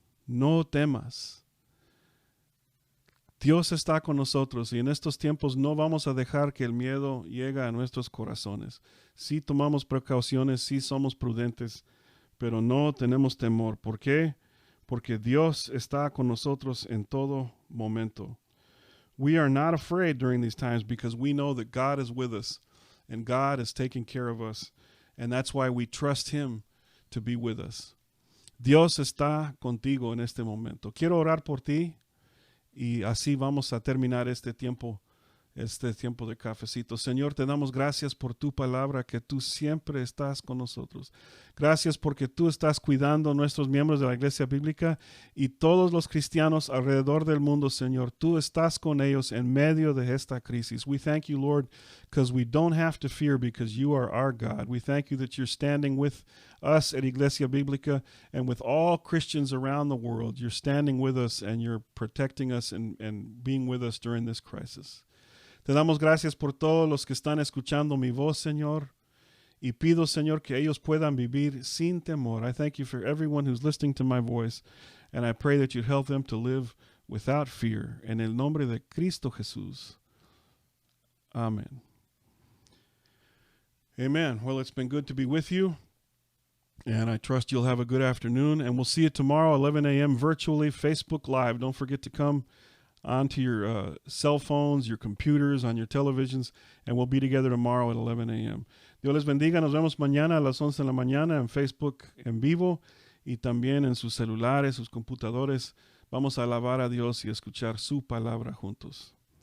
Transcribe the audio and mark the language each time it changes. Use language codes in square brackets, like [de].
[es] No temas. Dios está con nosotros y en estos tiempos no vamos a dejar que el miedo llegue a nuestros corazones. Sí tomamos precauciones, sí somos prudentes, pero no tenemos temor. ¿Por qué? Porque Dios está con nosotros en todo momento. [en] We are not afraid during these times because we know that God is with us and God is taking care of us. And that's why we trust Him to be with us. [es] Dios está contigo en este momento. Quiero orar por ti. Y así vamos a terminar este tiempo de cafecito. Señor, te damos gracias por tu palabra, que tú siempre estás con nosotros. Gracias porque tú estás cuidando a nuestros miembros de la Iglesia Bíblica y todos los cristianos alrededor del mundo, Señor. Tú estás con ellos en medio de esta crisis. [en] We thank you, Lord, because we don't have to fear because you are our God. We thank you that you're standing with us at Iglesia Bíblica and with all Christians around the world. You're standing with us and you're protecting us and being with us during this crisis. [es] Te damos gracias por todos los que están escuchando mi voz, Señor, y pido, Señor, que ellos puedan vivir sin temor. [en] I thank you for everyone who's listening to my voice, and I pray that you'd help them to live without fear. [es] En el nombre de Cristo Jesús. Amen. Amen. [en] Well, it's been good to be with you, and I trust you'll have a good afternoon, and we'll see you tomorrow, 11 a.m. virtually, Facebook Live. Don't forget to come onto your cell phones, your computers, on your televisions, and we'll be together tomorrow at 11 a.m. [es] Dios les bendiga. Nos vemos mañana a las 11 de la mañana en Facebook en vivo y también en sus celulares, sus computadores. Vamos a alabar a Dios y escuchar su palabra juntos.